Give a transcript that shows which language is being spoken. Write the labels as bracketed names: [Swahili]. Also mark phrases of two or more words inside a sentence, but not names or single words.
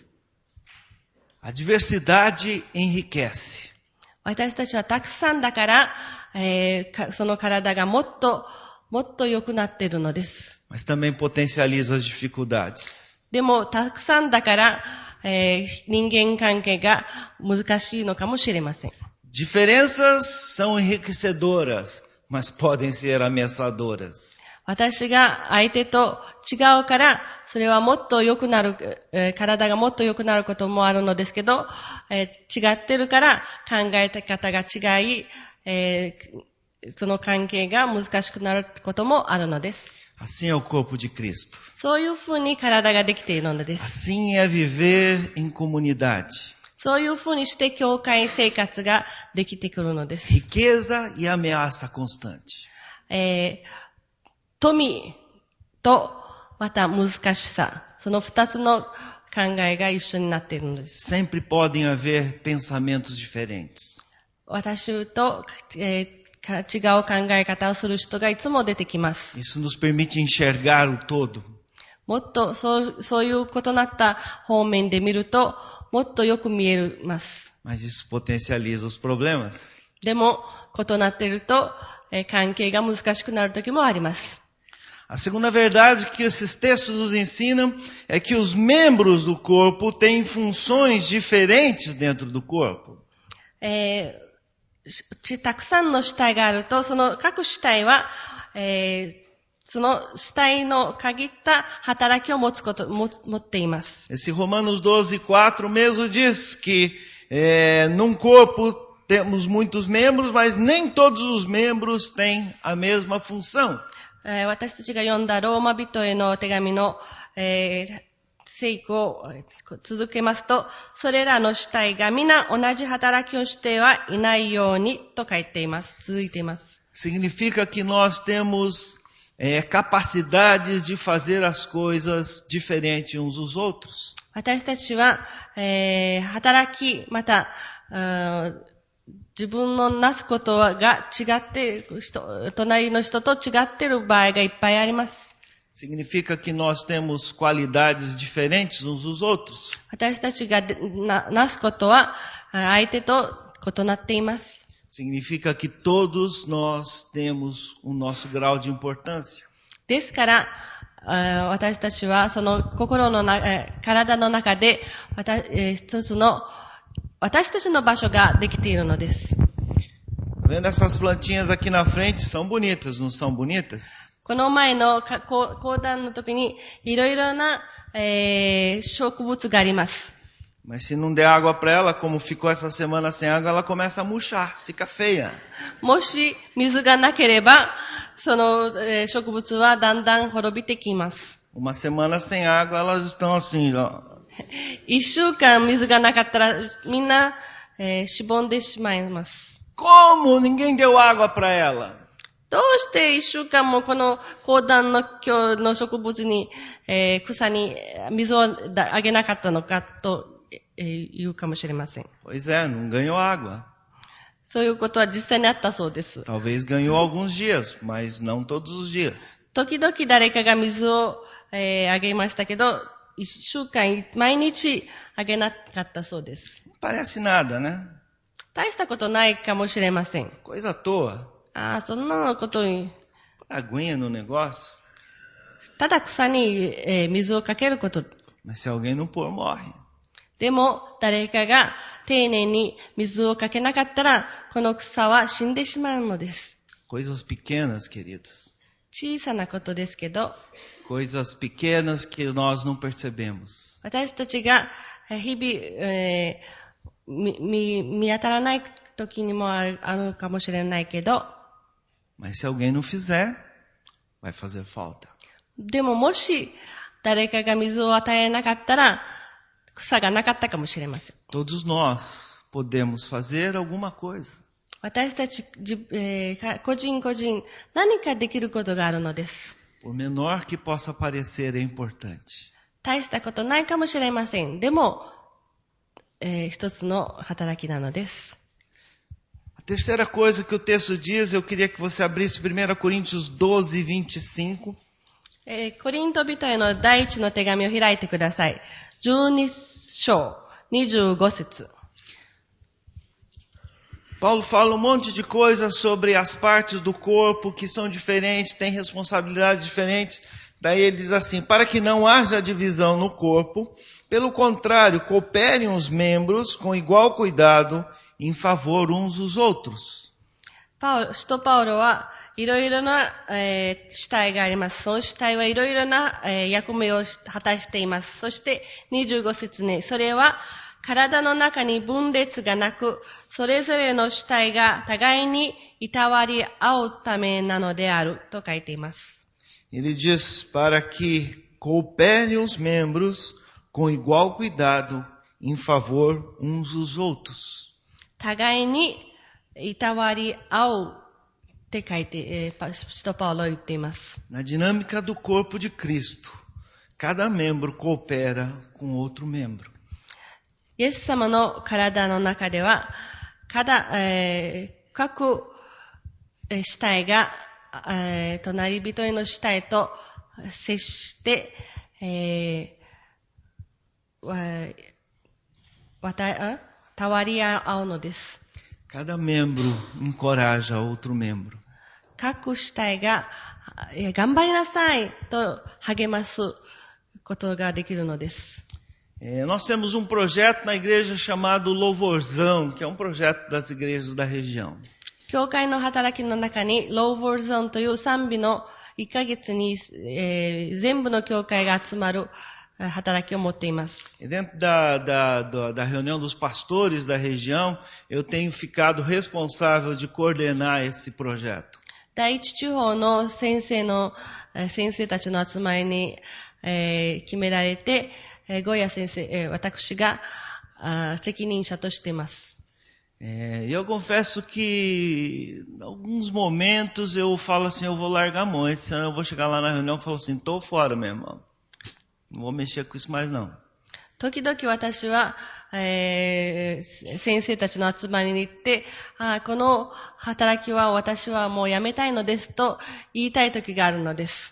[Portuguese] A diversidade enriquece. [Japanese] 私たちはたくさんだから、その体がもっと良くなっているのです。 [Portuguese] Mas também potencializa as dificuldades. [Japanese] でも、たくさんだから、人間関係が難しいのかもしれません。 [Portuguese] Diferenças são enriquecedoras, mas podem ser ameaçadoras. [Japanese] 私が相手と違うから、それはもっと良くなる、体がもっと良くなることもあるのですけど、違ってるから考え方が違い、その関係が難しくなることもあるのです。 [Portuguese] Assim é o corpo de Cristo. [Japanese] そういうふうに体ができているのです。 [Portuguese] Assim é viver em comunidade. [Japanese] そういうふうにして教会生活ができてくるのです。 [Portuguese] Riqueza e ameaça constante. [Japanese] 富とまた難しさ、その二つの考えが一緒になっているのです。 [Portuguese] Sempre podem haver pensamentos diferentes. [Japanese] 私と、違う考え方をする人がいつも出てきます。 [Portuguese] Isso nos permite enxergar o todo. [Japanese] もっとそういう異なった方面で見ると、もっとよく見えます。 [Portuguese] Mas isso potencializa os problemas. [Japanese] でも、異なっていると、関係が難しくなる時もあります。 [Portuguese] A segunda verdade que esses textos nos ensinam é que os membros do corpo têm funções diferentes dentro do corpo. [Japanese] たくさんの主体があると、その各主体は、その主体の限った働きを持っています。 [Portuguese] Esse Romanos 12:4 mesmo diz que num corpo temos muitos membros, mas nem todos os membros têm a mesma função. [Japanese] 私たちが読んだローマ人への手紙の、聖句を続けますと、それらの主体が皆同じ働きをしてはいないようにと書いています。続いています。 [Portuguese] Significa que nós temos capacidades de fazer as coisas diferentes uns dos outros. [Japanese] 私たちは、働き、また、自分のなすことが違って隣の人と違っている場合がいっぱいあります。 [Portuguese] Significa que nós temos qualidades diferentes uns dos outros. [Japanese] 私たちがなすことは相手と異なっています。 [Portuguese] Significa que todos nós temos o nosso grau de importância. [Japanese] ですから、私たちはその体の中で一つの私たちの場所ができているのです。 [Portuguese] Vendo essas plantinhas aqui na frente, são bonitas, não são bonitas? [Japanese] この前の講談の時にいろいろな、植物があります。 [Portuguese] Mas se não der água para ela, como ficou essa semana sem água, ela começa a murchar, fica feia. [Japanese] もし水がなければ、その、植物はだんだん滅びてきます。 [Portuguese] Uma semana sem água, elas estão assim, ó. [Japanese] 一週間水がなかったらみんな、しぼんでしまいます。 [Portuguese] Como? Ninguém deu água para ela. [Japanese] どうして一週間もこの講談の今日の植物に、草に水をあげなかったのかと、言うかもしれません。 [Portuguese] Pois é, não ganhou água. [Japanese] そういうことは実際にあったそうです。 [Portuguese] Talvez ganhou alguns dias, mas não todos os dias. [Japanese] 時々誰かが水を、あげましたけど、一週間毎日あげなかったそうです。 [Portuguese] Não parece nada, né? [Japanese] 大したことないかもしれません。 [Portuguese] Coisa à toa. [Japanese] ああ、そんなことに、 [Portuguese] Aguinha no negócio. [Japanese] ただ草に、水をかけること。 [Portuguese] Mas se alguém não pôr, morre. [Japanese] でも、誰かが丁寧に水をかけなかったら、この草は死んでしまうのです。 [Portuguese] Coisas pequenas, queridos. [Japanese] 小さなことですけど、 [Portuguese] Coisas pequenas que nós não percebemos. [Japanese] 私たちが日々、見当たらない時にもあるかもしれないけど、 [Portuguese] Mas se alguém não fizer, vai fazer falta. [Japanese] でももし誰かが水を与えなかったら、草がなかったかもしれません。 [Portuguese] Todos nós podemos fazer alguma coisa. [Japanese] 私たち、個人個人何かできることがあるのです。 [Portuguese] Por menor que possa parecer, é importante. [Japanese] 大したことないかもしれません。でも、一つの働きなのです。 [Portuguese] A terceira coisa que o texto diz, eu queria que você abrisse 1 Coríntios 12, 25. [Japanese] コリント人への第一の手紙を開いてください。12章25節。 [Portuguese] Paulo fala um monte de coisas sobre as partes do corpo que são diferentes, têm responsabilidades diferentes. Daí ele diz assim, para que não haja divisão no corpo, pelo contrário, cooperem os membros com igual cuidado em favor uns dos outros. [Japanese] 使徒パウロはいろいろな、主体があります。その主体はいろいろな、役目を果たしています。そして25節に、それは体の中に分裂がなく、それぞれの主体が互いにいたわり合うためなのであると書いています。 [Portuguese] Ele diz para que cooperem os membros com igual cuidado em favor uns dos outros. [Japanese] 互いにいたわり合うって書いて、使徒パウロは言っています。 [Portuguese] Na dinâmica do corpo de Cristo, cada membro coopera com outro membro. [Japanese] イエス様の体の中では、各主体が、隣人への主体と接して、たわり合うのです。 [Portuguese] Cada membro encoraja outro membro. [Japanese] 各主体が、頑張りなさいと励ますことができるのです。 [Portuguese] Nós temos um projeto na igreja chamado Louvorzão, que é um projeto das igrejas da região. [Japanese] 教会の働きの中に、ローボーゾンという賛美の1ヶ月に、全部の教会が集まる働きを持っています。 [Portuguese] E dentro da reunião dos pastores da região, eu tenho ficado responsável de coordenar esse projeto. [Japanese] 第一地方の先生たちの集まりに、決められて、ゴーヤ先生、私が責任者としています。 [Portuguese] Eu confesso que em alguns momentos eu falo assim, eu vou largar a mão, esse ano eu vou chegar lá na reunião e falo assim, tô fora, meu irmão. Não vou mexer com isso mais não. [Japanese] 時々私は、先生たちの集まりに行って、この働きは私はもうやめたいのですと言いたい時があるのです。